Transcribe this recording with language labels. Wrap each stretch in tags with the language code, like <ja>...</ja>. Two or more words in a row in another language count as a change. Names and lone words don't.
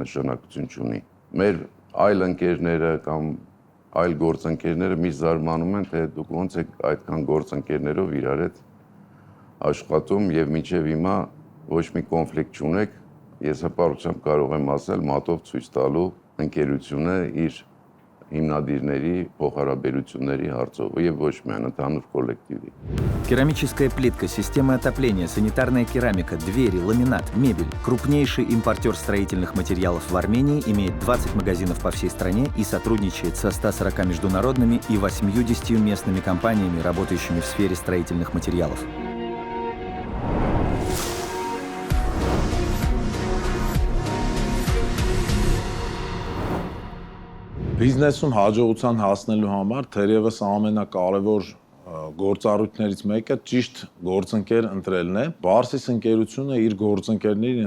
<hy>նշանակություն չունի։ Մեր այլ ընկերները կամ այլ գործընկերները միշտ զարմանում են, թե դուք ոնց եք այդքան գործընկերներով իրար հետ աշխատում եւ մինչեւ հիմա ոչ մի կոնֆլիկտ չունեք։ Ես հպարտությամբ կարող եմ ասել մատով ցույց տալու ընկերությունը իր հիմնադիրների փոխհարաբերությունների հարցով եւ ոչ միայն ընդհանուր կոլեկտիվի։</hy> <ru>Керамическая плитка, система отопления, санитарная керамика, двери, ламинат, мебель. Крупнейший импортер строительных материалов в Армении имеет 20 магазинов по всей стране и сотрудничает со 140 международными и 80 местными компаниями, работающими в сфере строительных материалов.</ru> <hy>Բիզնեսում հաջողության հասնելու համար թերևս ամենակարևոր գործառույթներից մեկը ճիշտ գործընկեր ընտրելն է։ Բարսիս ընկերությունը իր գործընկերներին</hy>